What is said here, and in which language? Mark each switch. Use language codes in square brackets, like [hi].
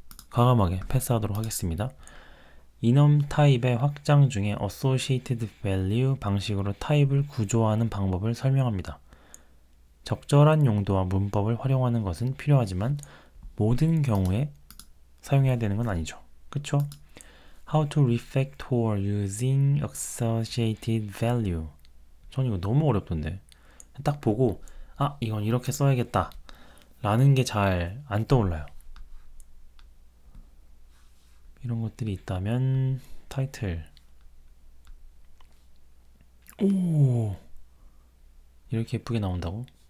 [ko] 과감하게 패스하도록 하겠습니다. 이넘 타입의 확장 중에 Associated Value 방식으로 타입을 구조화하는 방법을 설명합니다. 적절한 용도와 문법을 활용하는 것은 필요하지만 모든 경우에 사용해야 되는 건 아니죠. 그쵸? [en] How to refactor using associated value. [ko] 전 이거 너무 어렵던데. 딱 보고 아, 이건 이렇게 써야겠다 라는 게 잘 안 떠올라요. 이런 것들이 있다면 타이틀. 오, 이렇게 예쁘게 나온다고?